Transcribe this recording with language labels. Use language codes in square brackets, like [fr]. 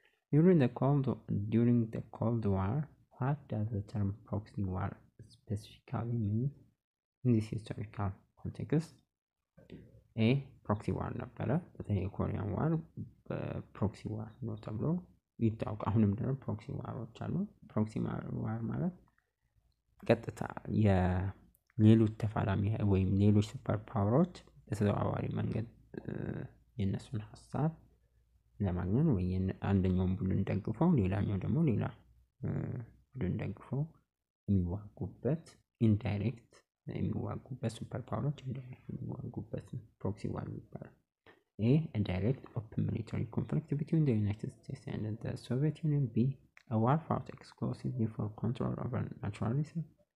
[en] During the Cold War, what does the term proxy war specifically mean in this historical context? A. [am] Proxy war ነበረ። በተለይ የኮሪያን ዋር በፕሮክሲ ዋር ነው ተብሎ ይታወቅ። አሁንም ደግሞ ፕሮክሲ ዋሮች አሉ። ፕሮክሲ ዋር ማለት ቀጥታ የሌሎች ተፋላሚ ወይም ሌሎች ሱፐር ፓወሮች በተዘዋዋሪ መንገድ የነሱን ሐሳብ ለማግኘት ወይ አንደኛውን ቡድን ደግፈው ሌላኛው ደግሞ ሌላ ቡድን ደግፈው የሚዋጉበት ኢንዳይሬክት የሚዋጉበት ሱፐር ፓወሮች ኢንዳይሬክት የሚዋጉበት ፕሮክሲ ዋር ይባላል። [en] A direct open military conflict between the United States and the Soviet Union. B a war fought exclusively for control over natural resources.